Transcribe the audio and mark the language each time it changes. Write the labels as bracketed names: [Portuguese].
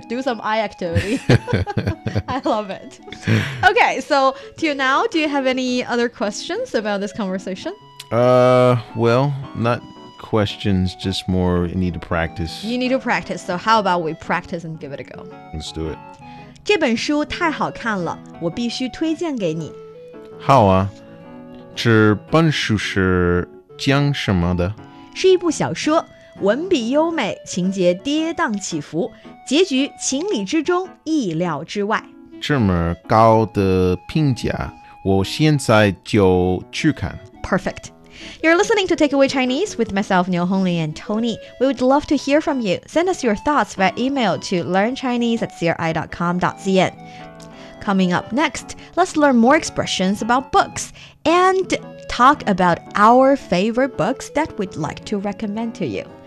[English] Do some eye activity. I love it. Okay, so till now, do you have any other questions about this conversation? Well, not... questions, just more need to practice. You need to practice, so how about we practice and give it a go? Let's do it. [Chinese] 这本书太好看了,我必须推荐给你。好啊,这本书是讲什么的? 是一部小说,文笔优美,情节跌宕起伏,结局情理之中,意料之外。这么高的评价,我现在就去看。 [English] Perfect. You're listening to Takeaway Chinese with myself, Niu Honglin, and Tony. We would love to hear from you. Send us your thoughts via email to learnchinese@cri.com.cn. Coming up next, let's learn more expressions about books and talk about our favorite books that we'd like to recommend to you.